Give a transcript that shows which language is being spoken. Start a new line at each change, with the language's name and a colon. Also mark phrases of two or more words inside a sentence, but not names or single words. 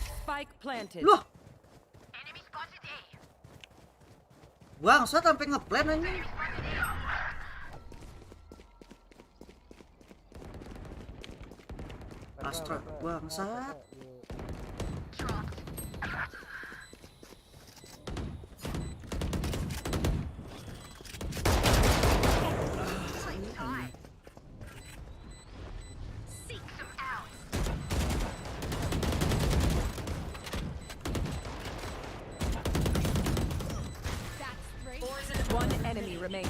English: Spike planted.
Indonesian: Loh,
English: Enemy spotted A.
Indonesian: bangsat sampai ngeplan anjing. Astra, bangsat.
English: Seek some out. One enemy remaining.